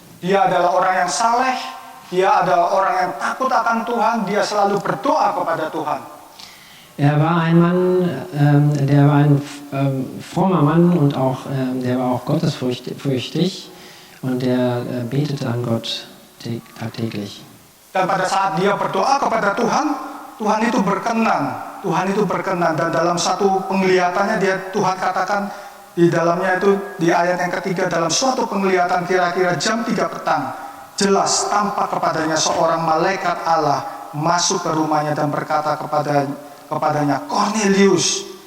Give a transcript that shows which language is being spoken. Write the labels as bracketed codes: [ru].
[id] Dia adalah orang yang saleh, dia adalah orang yang takut akan Tuhan, dia selalu berdoa kepada Tuhan. [de] Er war ein Mann, der war ein frommer Mann und der war auch gottesfürchtig und der betete an Gott tagtäglich. [id] Dan pada saat dia berdoa kepada Tuhan, Tuhan itu berkenan. Dan dalam satu penglihatannya Tuhan katakan di dalamnya itu di ayat yang ketiga, dalam suatu penglihatan kira-kira jam 3 petang, jelas tampak kepadanya seorang malaikat Allah masuk ke rumahnya dan berkata kepadanya, Cornelius.